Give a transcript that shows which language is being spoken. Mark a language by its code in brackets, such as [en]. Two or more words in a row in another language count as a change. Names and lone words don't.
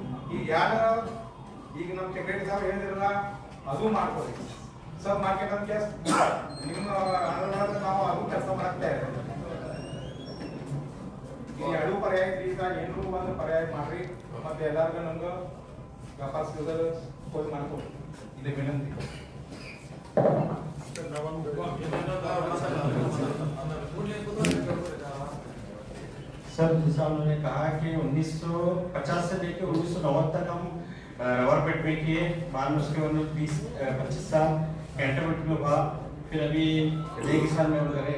[kn] ಈಗ ನಮ್ಮ ಸೆಕ್ರೆಟರಿ ಸಾಹೇಬ್ ಹೇಳಿದ್ರಲ್ಲ ಅದು ಮಾಡ್ಕೊಡಿ. [en] sub market [kn] ಅಂತ ನಿಮ್ಮ ನಾವು ಅದು ಕೆಲಸ ಮಾಡ್ತಾ ಇದ್ದೇವೆ. ಈ ಎರಡು ಪರ್ಯಾಯ ಈಗ ಏನೂ ಒಂದು ಪರ್ಯಾಯ ಮಾಡ್ರಿ. ಮತ್ತೆ ಎಲ್ಲರಿಗೂ ನಮ್ಗೆ ವ್ಯಾಪಾರ ಹೋಗಿ ಮಾಡ್ಕೊಡಿ. ಇದು ವಿನಂತಿ. [hi] सर, जैसा उन्होंने कहा कि 1950 से लेकर 1990 तक हम रबर पेट में किए, बाद में उसके बाद 20-25 साल कैंटनमेंट में हुआ, फिर अभी जय किसान में करे।